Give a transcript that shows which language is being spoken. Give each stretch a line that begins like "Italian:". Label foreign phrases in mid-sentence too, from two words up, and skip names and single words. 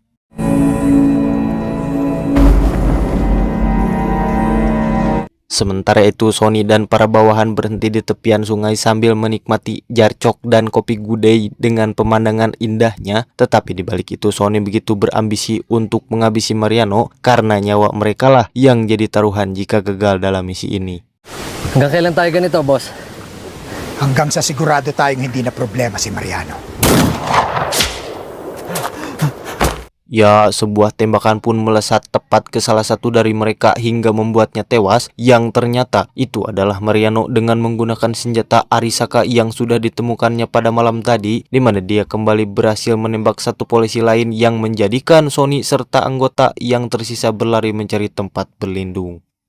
Indonesian: Sementara itu, Sony dan para bawahan berhenti di tepian sungai sambil menikmati jarcok dan kopi gudai dengan pemandangan indahnya. Tetapi di balik itu, Sony begitu berambisi untuk menghabisi Mariano karena nyawa mereka lah yang jadi taruhan jika gagal dalam misi ini.
Filipino: Hanggang kailan tayo ganito, boss? Hanggang sa sigurado tayong hindi na problema si Mariano.
Indonesian: Ya, sebuah tembakan pun melesat tepat ke salah satu dari mereka hingga membuatnya tewas, yang ternyata itu adalah Mariano dengan menggunakan senjata Arisaka yang sudah ditemukannya pada malam tadi, di mana dia kembali berhasil menembak satu polisi lain yang menjadikan Sony serta anggota yang tersisa berlari mencari tempat berlindung.